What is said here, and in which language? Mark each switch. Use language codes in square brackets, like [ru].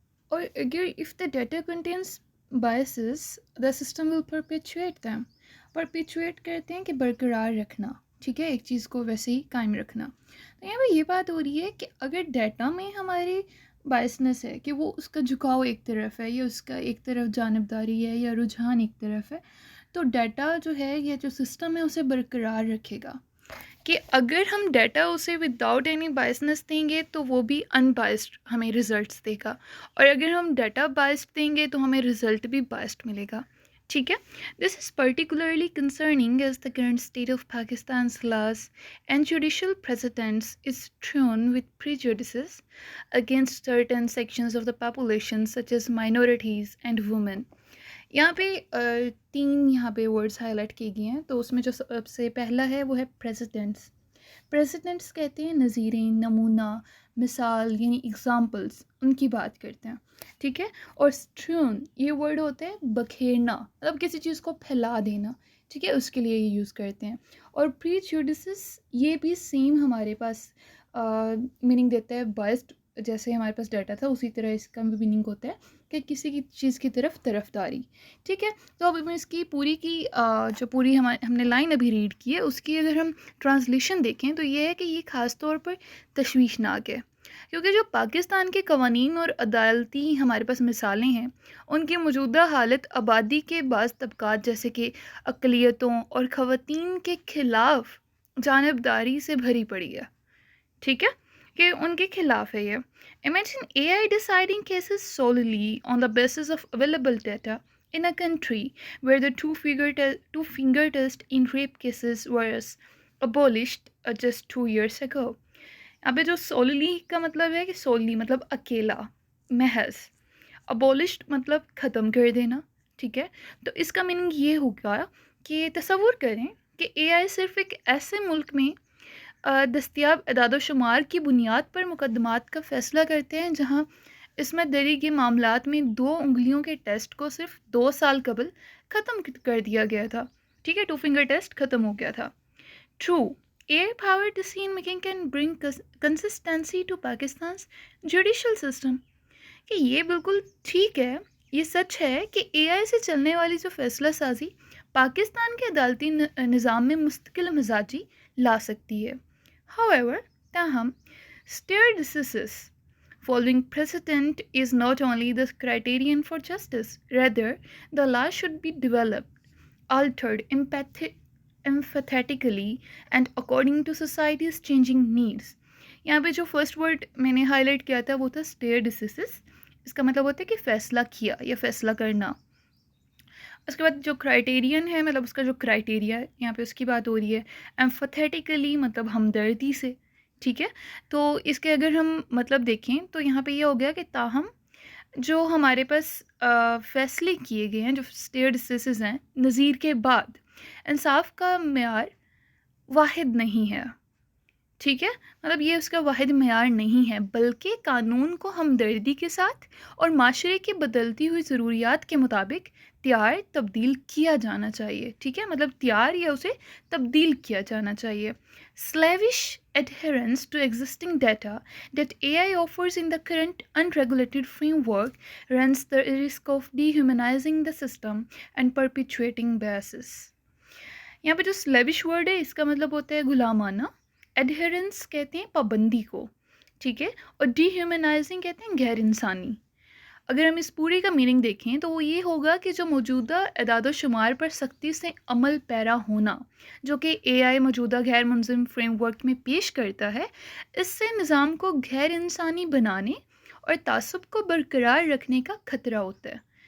[ur] اور اگر [en] if the data contains biases the system will perpetuate them. [ur] perpetuate کہتے ہیں کہ برقرار رکھنا، ٹھیک ہے، ایک چیز کو ویسے ہی قائم رکھنا. تو یہاں پہ یہ بات ہو رہی ہے کہ اگر ڈیٹا میں ہماری بائسنس ہے کہ وہ اس کا جھکاؤ ایک طرف ہے یا اس کا ایک طرف جانبداری ہے یا رجحان ایک طرف ہے، تو ڈیٹا جو ہے یا جو سسٹم ہے اسے برقرار رکھے گا. کہ اگر ہم ڈیٹا اسے [en] without any biasness [ur] دیں گے تو وہ بھی ان بائسڈ ہمیں رزلٹس دے گا، اور اگر ہم ڈیٹا بائسڈ دیں گے تو ہمیں رزلٹ بھی بائسڈ ملے گا. ٹھیک ہے. [en] This is particularly concerning as the current state of Pakistan's laws and judicial precedents is strewn with prejudices against certain sections of the population such as minorities and women. [ur] یہاں پہ یہاں پہ ورڈز ہائی لائٹ کیے گئے ہیں. تو اس میں جو سب سے پہلا ہے وہ ہے پریسیڈنٹس. پریسیڈنٹس کہتے ہیں نظیریں، نمونہ، مثال، یعنی اگزامپلس، ان کی بات کرتے ہیں. ٹھیک ہے. اور اسٹریون یہ ورڈ ہوتا ہے بکھیرنا، مطلب کسی چیز کو پھیلا دینا. ٹھیک ہے، اس کے لیے یہ یوز کرتے ہیں. اور پریجوڈسز یہ بھی سیم ہمارے پاس میننگ دیتا ہے بائسڈ. جیسے ہمارے پاس ڈیٹا تھا اسی طرح اس کا بھی میننگ ہوتا ہے کہ کسی کی چیز کی طرفداری. ٹھیک ہے. تو اب ہم اس کی جو پوری ہم نے لائن ابھی ریڈ کی ہے اس کی اگر ہم ٹرانسلیشن دیکھیں تو یہ ہے کہ یہ خاص طور پر تشویشناک ہے، کیونکہ جو پاکستان کے قوانین اور عدالتی ہمارے پاس مثالیں ہیں ان کی موجودہ حالت آبادی کے بعض طبقات جیسے کہ اقلیتوں اور خواتین کے خلاف جانبداری سے بھری پڑی ہے. ٹھیک ہے، کہ ان کے خلاف ہے یہ. [en] Imagine AI deciding cases solely on the basis of available data in a country where the two-finger test in rape cases was abolished just 2 years ago. [ur] اب جو solely کا مطلب ہے کہ solely مطلب اکیلا، محض. abolished مطلب ختم کر دینا. ٹھیک ہے. تو اس کا میننگ یہ ہوگا کہ تصور کریں کہ AI صرف ایک ایسے ملک میں دستیاب اعداد و شمار کی بنیاد پر مقدمات کا فیصلہ کرتے ہیں جہاں عصمت دری کے معاملات میں 2 انگلیوں کے ٹیسٹ کو صرف 2 سال قبل ختم کر دیا گیا تھا. ٹھیک ہے، 2 فنگر ٹیسٹ ختم ہو گیا تھا. [en] True, AI-powered decision making can bring consistency to Pakistan's judicial system. [ur] کہ یہ بالکل ٹھیک ہے، یہ سچ ہے کہ اے آئی سے چلنے والی جو فیصلہ سازی پاکستان کے عدالتی نظام میں مستقل مزاجی لا سکتی ہے. [en] However, تاہم stare decisis following precedent is not only the criterion for justice, rather the law should be developed, altered empathetically and according to society's changing needs. [ur] یہاں پہ جو فرسٹ ورڈ میں نے ہائی لائٹ کیا تھا وہ تھا stare decisis. اس کا مطلب ہوتا ہے کہ فیصلہ کیا یا فیصلہ کرنا. اس کے بعد جو کرائٹیرین ہے مطلب اس کا جو کرائٹیریا ہے یہاں پہ اس کی بات ہو رہی ہے. ایمفیتھیٹیکلی مطلب ہمدردی سے. ٹھیک ہے. تو اس کے اگر ہم مطلب دیکھیں تو یہاں پہ یہ ہو گیا کہ تاہم جو ہمارے پاس فیصلے کیے گئے ہیں جو اسٹیئر ڈسیسز ہیں نظیر کے بعد انصاف کا معیار واحد نہیں ہے. ٹھیک ہے، مطلب یہ اس کا واحد معیار نہیں ہے بلکہ قانون کو ہمدردی کے ساتھ اور معاشرے کی بدلتی ہوئی ضروریات کے مطابق تبدیل کیا جانا چاہیے. ٹھیک ہے، مطلب یا اسے تبدیل کیا جانا چاہیے. [en] slavish adherence to existing data that AI offers in the current unregulated framework runs the risk of dehumanizing the system and perpetuating biases. [ur] یہاں پہ جو slavish word ہے اس کا مطلب ہوتا ہے غلامانہ. ایڈہرنس کہتے ہیں پابندی کو. ٹھیک ہے. اور ڈی ہیومنائزنگ کہتے ہیں غیر انسانی. اگر ہم اس پوری کا میننگ دیکھیں تو وہ یہ ہوگا کہ جو موجودہ اعداد و شمار پر سختی سے عمل پیرا ہونا جو کہ اے آئی موجودہ غیر منظم فریم ورک میں پیش کرتا ہے، اس سے نظام کو غیر انسانی بنانے اور تعصب کو برقرار رکھنے کا خطرہ ہوتا ہے.